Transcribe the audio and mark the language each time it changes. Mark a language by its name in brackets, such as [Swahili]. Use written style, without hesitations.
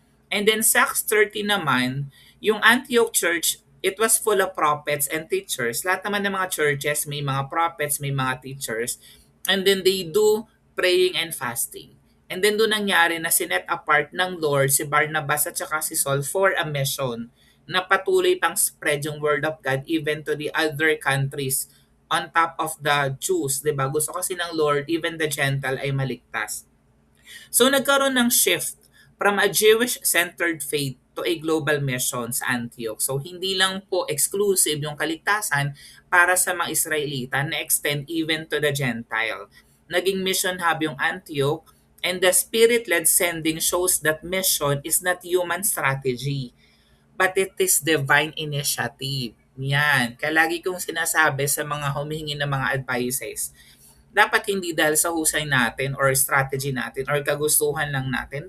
[English] And then sa Acts 30 naman, yung Antioch church, it was full of prophets and teachers. [Filipino] Lahat naman ng mga churches, may mga prophets, may mga teachers. [English] And then they do praying and fasting. [Filipino] And then doon nangyari na sinet apart ng Lord si Barnabas at saka si Saul for a mission na patuloy pang spread yung word of God [English] even to the other countries on top of the Jews. [Filipino] Diba? Gusto kasi ng Lord, even the Gentile ay maligtas. So nagkaroon ng shift [English] from a Jewish-centered faith to a global mission [Filipino] sa Antioch. So hindi lang po exclusive yung kaligtasan para sa mga Israelita na extend [English] even to the Gentile. [Filipino] Naging mission hub yung [English] Antioch and the Spirit-led sending shows that mission is not human strategy but it is divine initiative. [Filipino] Yan. Kaya lagi kong sinasabi sa mga humihingi ng mga advices, dapat hindi dahil sa husay natin or strategy natin or kagustuhan lang natin.